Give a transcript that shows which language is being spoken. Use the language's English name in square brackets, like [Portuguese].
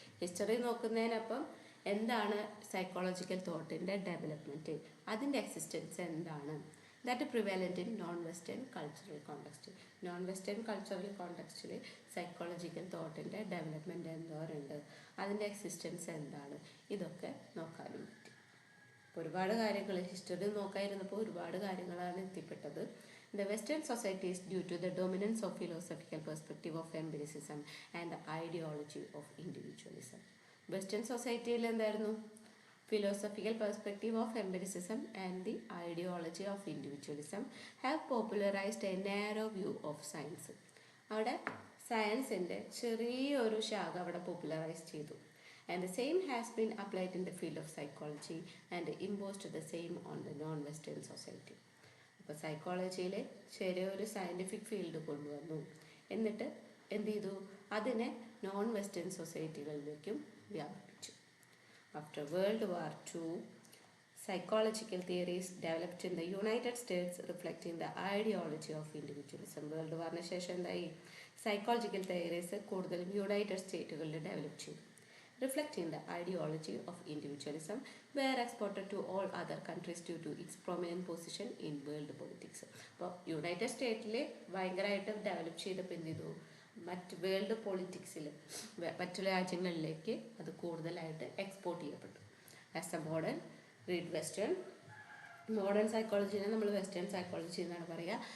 [Malayalam] History നോക്കുന്നതിനൊപ്പം എന്താണ് psychological തോട്ടിൻ്റെ development, അതിൻ്റെ existence എന്താണ്, [English] That prevalent in non western cultural context. [Malayalam] Non western cultural കോണ്ടെക്സ്റ്റിൽ psychological തോട്ടിൻ്റെ development എന്തോരുണ്ട്, അതിൻ്റെ existence എന്താണ്, ഇതൊക്കെ നോക്കാനും പറ്റും. ഒരുപാട് കാര്യങ്ങൾ ഹിസ്റ്ററി നോക്കാതിരുന്നപ്പോൾ ഒരുപാട് കാര്യങ്ങളാണ് എത്തിപ്പെട്ടത്. [English] The Western societies, due to the dominance of philosophical perspective of empiricism and the ideology of individualism. [Malayalam] Western സൊസൈറ്റിയിൽ എന്തായിരുന്നു? [English] Philosophical perspective of empiricism and the ideology of individualism have popularised a narrow view of science. [Malayalam] അവിടെ സയൻസിൻ്റെ ചെറിയൊരു ശാഖ അവിടെ popularise ചെയ്തു. [English] And the same has been applied in the field of psychology and imposed the same on the non western society. [Malayalam] അപ്പോൾ സൈക്കോളജിയിലെ ചെറിയൊരു scientific field കൊണ്ടുവന്നു, എന്നിട്ട് എന്ത് ചെയ്തു? അതിനെ നോൺ വെസ്റ്റേൺ സൊസൈറ്റികളിലേക്കും വ്യാപിപ്പിച്ചു. [English] After World War II, psychological theories developed in the United States reflecting the ideology of individualism. [Malayalam] World വാറിന് ശേഷം എന്തായി? സൈക്കോളജിക്കൽ തിയറീസ് കൂടുതലും യുണൈറ്റഡ് സ്റ്റേറ്റുകളിൽ ഡെവലപ്പ് ചെയ്തു. [English] Reflecting the ideology of individualism were exported to all other countries due to its prominent position in world politics. [Malayalam] അപ്പോൾ United സ്റ്റേറ്റിൽ ഭയങ്കരമായിട്ട് develop ചെയ്തപ്പോൾ എന്ത് ചെയ്തു? മറ്റ് വേൾഡ് പൊളിറ്റിക്സിൽ മറ്റുള്ള രാജ്യങ്ങളിലേക്ക് അത് കൂടുതലായിട്ട് എക്സ്പോർട്ട് ചെയ്യപ്പെട്ടു. [English] as a modern read western, [Malayalam] modern സൈക്കോളജിനെ നമ്മൾ വെസ്റ്റേൺ സൈക്കോളജി എന്നാണ് പറയുക.